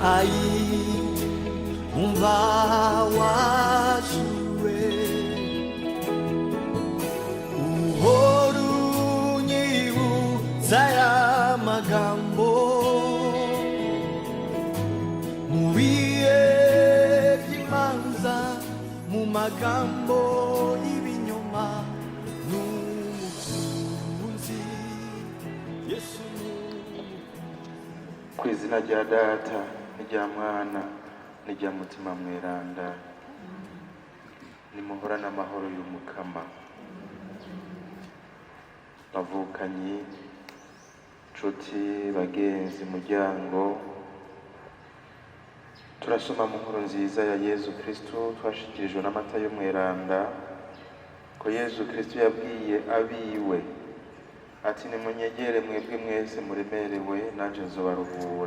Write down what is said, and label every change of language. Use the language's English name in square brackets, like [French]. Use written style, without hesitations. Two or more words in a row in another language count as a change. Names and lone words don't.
[Rundi] Ayi umva wajure uhora unyibutsa aya magambo mu bihe by'imanza, mu magambo y'ibinyoma n'umukunzi Yesu. Ku izina rya Data n'irya Mwana n'irya Mutima Mweranda, nimuhorane amahoro y'Umukama. Bavukanyi, nshuti, bagenzi, muryango, turasoma mu nkuru nziza ya Yezu Kristo twashikirijwe n'amata y'Umweranda ko Yezu Kristo yabwiye abiwe ati nimunyegere mwebwe mwese muremerewe nanjye nzobaruhura.